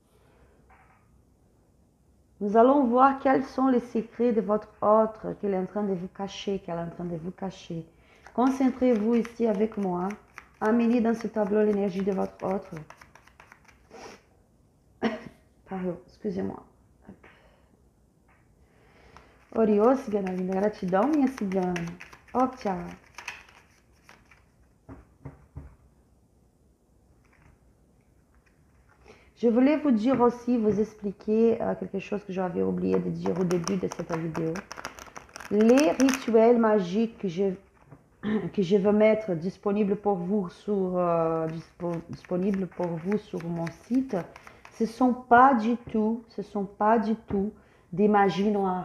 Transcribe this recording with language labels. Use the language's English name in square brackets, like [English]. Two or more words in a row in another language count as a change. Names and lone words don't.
[French] Nous allons voir quels sont les secrets de votre autre qu'elle est en train de vous cacher, qu'elle est en train de vous cacher. Concentrez-vous ici avec moi. Amenez dans ce tableau l'énergie de votre autre. Pardon, excusez-moi. [Portuguese] Oriô, cigana linda, gratidão, minha cigana. Ó, tchau. [French] Je voulais vous dire aussi, vous expliquer quelque chose que j'avais oublié de dire au début de cette vidéo. Les rituels magiques que je veux mettre disponibles pour vous sur, mon site, ce ne sont pas du tout des magies noires.